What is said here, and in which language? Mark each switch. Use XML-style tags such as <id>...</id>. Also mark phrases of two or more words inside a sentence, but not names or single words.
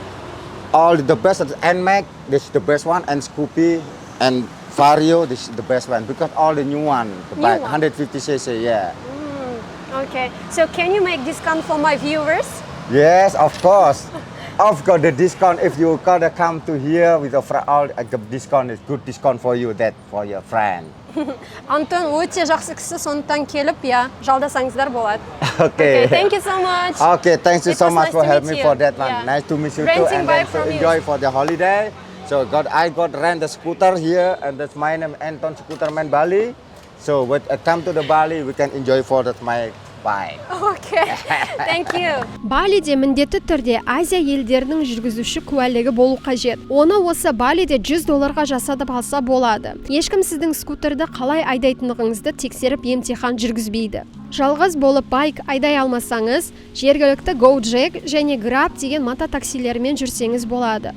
<en>all the best is NMAX, this is the best one, and Scoopy and Vario, this is the best one because all the new one, the New bike, one? 150cc, yeah. Okay. So can you make discount for my viewers? Yes, of course. Of course, the discount if you gotta come to here with all the discount is good discount for you, that for your friend.</en> <kk>Антон өте жақсы кісі, сондықтан келіп, жалдасаңыздар болады.</kk> <en>Okay. Thank you so much. Okay, thanks you It so was much nice for to helping meet me you. for that one. Yeah. Nice to meet you Renting too, and bike then from you. enjoy for the holiday. So I got rent the scooter here, and that's my name Anton Scooterman Bali. So when I come to the Bali, we can enjoy for that my bike. Okay. Thank you.</en> <kk>Балиде міндетті түрде Азия елдерінің жүргізуші куәлігі болу қажет. Оны осы Балиде $100 жасатып алса болады. Ешкім сіздің скутерді қалай айдайтындығыңызды тексеріп емтихан жүргізбейді. Жалғыз болып байк айдай алмасаңыз, жергілікті GoJack және Grab деген мототаксилермен жүрсеңіз болады.</kk>